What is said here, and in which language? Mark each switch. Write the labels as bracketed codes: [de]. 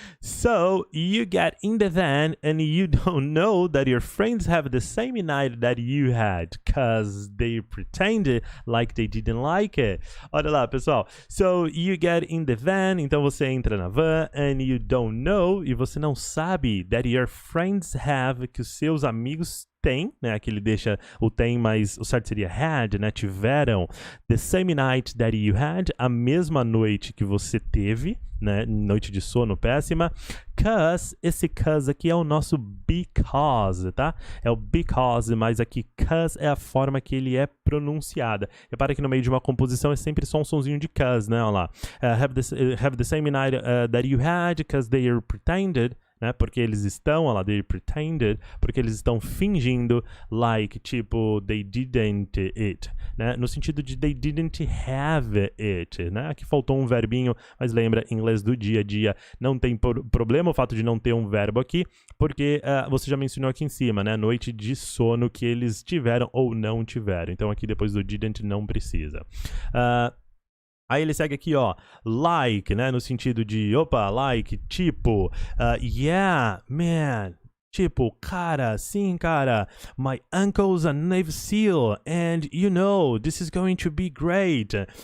[en] So, you get in the van and you don't know that your friends have the same night that you had, cause they pretended like they didn't like it. [pt] Olha lá, pessoal. [en] So, you get in the van, [pt] então você entra na van, [en] and you don't know, [pt] e você não sabe [en] that your friends have, [pt] que os seus amigos têm, né? Aqui ele deixa o tem, mas o certo seria had, né? Tiveram. [en] The same night that you had, [pt] a mesma noite que você teve, né? Noite de sono péssima. Cause, esse cause aqui é o nosso because, tá? É o because, mas aqui cause é a forma que ele é pronunciada. Repara que no meio de uma composição é sempre só um sonzinho de cause, né? Olha lá. [en] Have the same night that you had, cause they are pretended, né? [pt] Porque eles estão, olha lá, [en] they pretended, [pt] porque eles estão fingindo, like, tipo, [en] they didn't it, [pt] né? No sentido de [en] they didn't have it, [pt] né? Aqui faltou um verbinho, mas lembra, em inglês do dia a dia não tem problema o fato de não ter um verbo aqui, porque você já mencionou aqui em cima, né? Noite de sono que eles tiveram ou não tiveram. Então aqui depois do didn't não precisa. Aí ele segue aqui, ó, like, né, no sentido de, opa, like, tipo, yeah, man, tipo, cara, sim, cara, [en] my uncle's a Navy SEAL, and you know, this is going to be great.